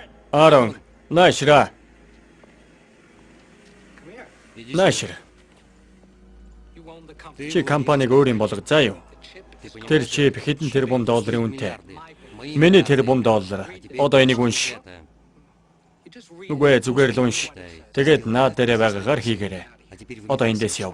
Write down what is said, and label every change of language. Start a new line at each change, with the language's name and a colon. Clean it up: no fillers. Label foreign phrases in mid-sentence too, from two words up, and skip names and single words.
Mongolian: Аарон, наашра.
Russian: Иди
Mongolian: Наашра.
Russian: Ты
Mongolian: Чи компаниг өөрийн болгож заа юу?
Russian: Ты понимаешь,
Mongolian: Тэр чип хэдэн тэрбум долларын үнэтэй.
Russian: мои
Mongolian: Миний тэрбум доллар. Одоо энийг унш.
Russian: это.
Mongolian: Үгүй ээ, зүгээр л унш. Тэгээд наад дээрээ байгаагаар хийгээрэй.
Russian: А теперь
Mongolian: Одоо эндээс яв.